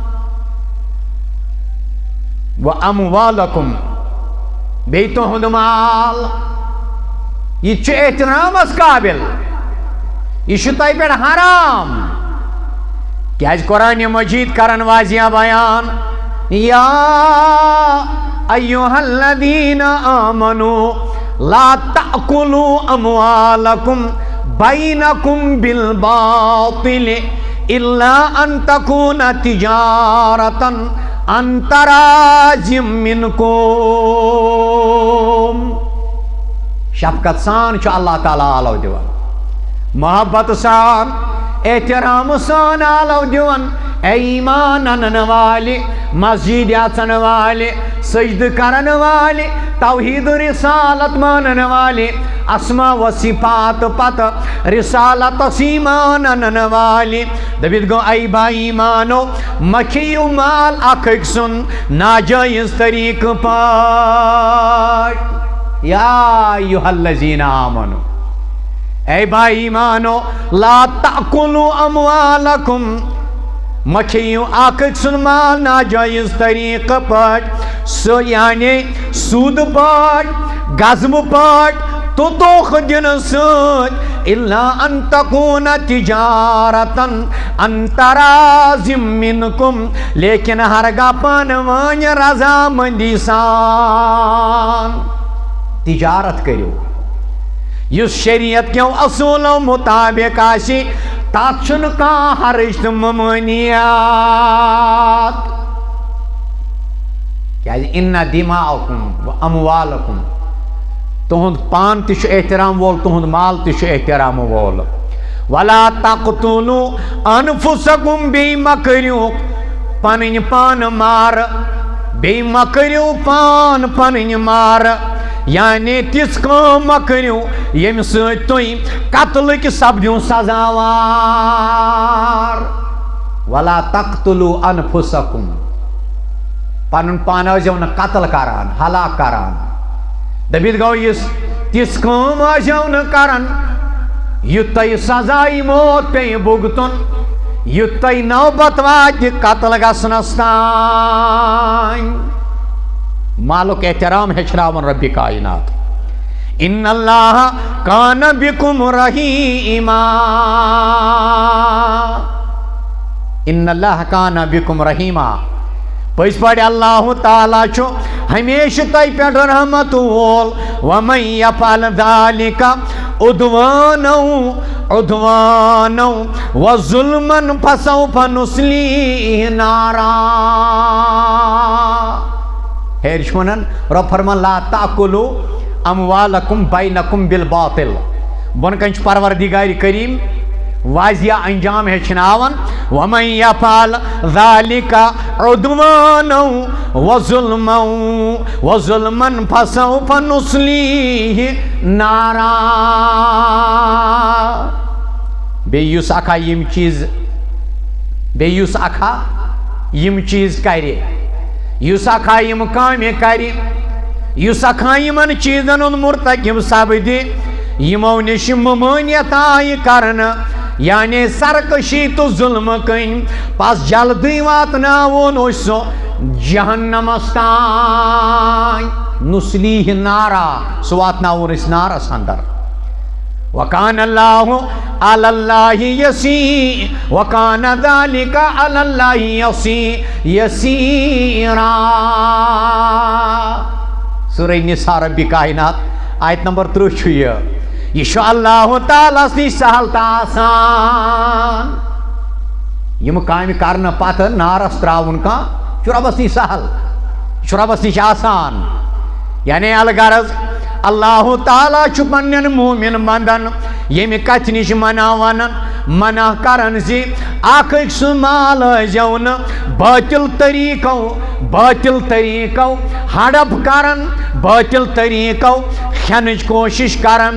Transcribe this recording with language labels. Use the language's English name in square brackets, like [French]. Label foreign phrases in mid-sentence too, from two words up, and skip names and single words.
[Arabic] و اموالکم [Kashmiri] بیٚیہِ تُہُنٛد مال یہِ چھُ احترامس قابل یہِ چھُ تۄہہِ پٮ۪ٹھ حرام کیٛازِ قرآنِ مجیٖد کرن واضح بیان [Arabic] یا ایُّہا الذیٖنَ آمنوا لا تأکلوا اموالکم بینکم بالباطل الا ان تکون تجارتا عن تراض [Kashmiri] منکم شفقت سان چھُ اللہ تعالیٰ آلو دِوان محبت سان احترام سان آلو دِوان اے ایمان انن والے مسجد اژن والے سجدٕ کرن والے توحید رسالت مانن والے اسماء و صفات پتہ رسالت ایمان انن والے دبت گو اے بھائی مانو مکھیو مال اکھ أکۍ سُنٛد ناجائز طریقہٕ پٲٹھۍ [Arabic] یا ایھا الذین آمنوا [Kashmiri] اے بھائی مانو [Arabic] لا تأکلوا [Kashmiri] اموالکم مکھیو اکھ أکۍ سُنٛد مال ناجائز طریقہٕ پٲٹھۍ سُہ یعنی سوٗدٕ پٲٹھۍ غصبہٕ پٲٹھۍ تہٕ دھوکہٕ دِنہٕ سۭتۍ [Arabic] الا ان تکون تجارتن عن تراض منکم [Kashmiri] لیکن ہرگاہ پانہٕ ؤنۍ رضامندی سان تجارت کٔرِو یُس شریعت کیو اصوٗلو مطابق آسہِ تتھ چھُنہٕ کانٛہہ حرج تہٕ ممٲنیات کیٛازِ [Arabic] اِنَّ دِماءکُم و اموالکُم [Kashmiri] تُہُنٛد پان تہِ چھُ احترام وول تُہُنٛد مال تہِ چھُ احترام وول [Arabic] ولا تقتلوا انفسکُم [Kashmiri] بیٚیہِ مہ کٔرِو پنٕنۍ پانہٕ مارٕ بیٚیہِ مہ کٔرِو پان پنٕنۍ مارٕ یعنی تِژھ کٲم مہ کٔرِو ییٚمہِ سۭتۍ تُہۍ قتلٕکۍ سپدِو سزاوار [Arabic] ولا تقتلوا انفسکُم [Kashmiri] پنُن پان ٲسۍزیو نہٕ قتل کران ہلاک کران دٔپِتھ گوٚو یُس تِژھ کٲم ٲسۍزیو نہٕ کران یُتھ تۄہہِ سزایہِ موت پیٚیہِ بُگتُن یُتھ تۄہہِ نوبت واتہِ قتل گژھنس تانۍ مالُک احترام ہیٚچھناوان ربِ کائنات [Arabic] ان اللہ کان بکم رحیما ان اللہ کان بکم رحیما [Kashmiri] پٔزۍ پٲٹھۍ اللہ تعالیٰ چھُ ہمیشہ تۄہہِ پٮ۪ٹھ رحمت وول [Arabic] ومن یفعل ذلک عدوانو وظلما فسوف نصلیہ نارا [Kashmiri] ہیٚرِ چھُ وَنان رۄب فرمان [Arabic] لا تأکلوا اموالکم بینکم بالباطل [Kashmiri] بۄنہٕ کَنہِ چھُ پروردگارِ کریم واضح انجام ہیٚچھناوان [Arabic] ومن یفعل ذلک عدوانا وظلما فسوف نصلیہ نارا [Kashmiri] بیٚیہِ یُس اکھا یِم چیٖز کرِ یُس اکھا یِم کامہِ کرِ یُس اکھا یِمن چیٖزن ہُنٛد مرتکب سپدِ یِمو نِش ممٲنیت آیہِ کرنہٕ یعنی سرکشی تو ظلم کٔنۍ پس جلدی واتناوون أسۍ سُہ جہنمس تانۍ [Arabic] نصلیہ نارا [Kashmiri] سُہ واتناوون أسۍ نارس اندر [Arabic] وَكَانَ اللَّهُ عَلَى اللَّهِ وَكَانَ ذَلِكَ عَلَى اللَّهِ يَسِيرًا. [Kashmiri] سورہ نساء رب کائنات آیت نمبر 30 چھُ یہ چھُ اللہ تعالیٰ نِش سہل تہٕ آسان. یم کامہِ کرنہٕ پتہٕ نارس تراوُن کانٛہہ چھُ رۄبس نِش سہل، یہِ چھُ رۄبس نِش آسان. یعنی الغرض اللہ تعالیٰ چھُ پننٮ۪ن مومن بندن ییٚمہِ کتھِ نِش منع کران زِ اکھ أکۍ سُنٛد مال ٲسۍزیو نہٕ باطل طریٖقو ہڑپ کران، باطل طریٖقو کھٮ۪نٕچ کوٗشش کران.